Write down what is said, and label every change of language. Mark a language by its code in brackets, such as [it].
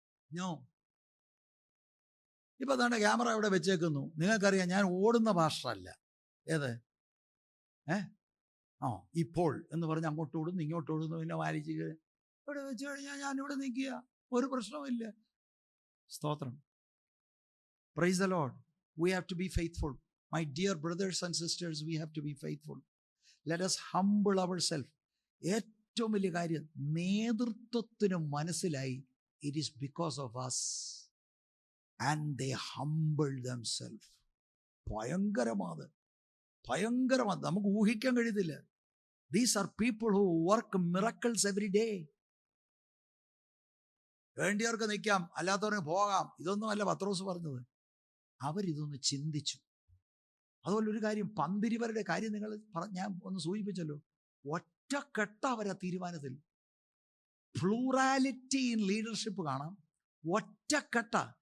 [ml] ഞോ ഇപ്പം അതാണ് ക്യാമറ ഇവിടെ വെച്ചേക്കുന്നു. നിങ്ങൾക്കറിയാം ഞാൻ ഓടുന്ന ഭാഷ അല്ല. ഏത് ഇപ്പോൾ എന്ന് പറഞ്ഞ് അങ്ങോട്ട് ഓടുന്നു ഇങ്ങോട്ട് ഓടുന്നു, പിന്നെ വാലിച്ച് ഇവിടെ വെച്ച് കഴിഞ്ഞാൽ ഞാനിവിടെ നിൽക്കുക, ഒരു പ്രശ്നവുമില്ല. [en] സ്തോത്രം. Praise the Lord. We have to be faithful. My dear brothers and sisters, we have to be faithful. Let us humble ourselves. [ml] ഏറ്റവും വലിയ കാര്യം, നേതൃത്വത്തിന് മനസ്സിലായി [en] it is because of us and they humble themselves. [ml] ഭയങ്കരമാണ്. നമുക്ക് ഊഹിക്കാൻ കഴിയത്തില്ല. [en] These are people who work miracles every day. [ml] വേണ്ടിയവർക്ക് നിൽക്കാം, അല്ലാത്തവർക്ക് പോകാം. ഇതൊന്നും അല്ല പത്രോസ് പറഞ്ഞത്. അവരിതൊന്ന് ചിന്തിച്ചു. അതുപോലെ ഒരു കാര്യം, പന്തിരുവരുടെ കാര്യം നിങ്ങൾ ഞാൻ ഒന്ന് സൂചിപ്പിച്ചല്ലോ. ഒറ്റക്കെട്ട അവരാ തീരുമാനത്തിൽ. [en] plurality in leadership [ml] കാണാം. ഒറ്റക്കെട്ട.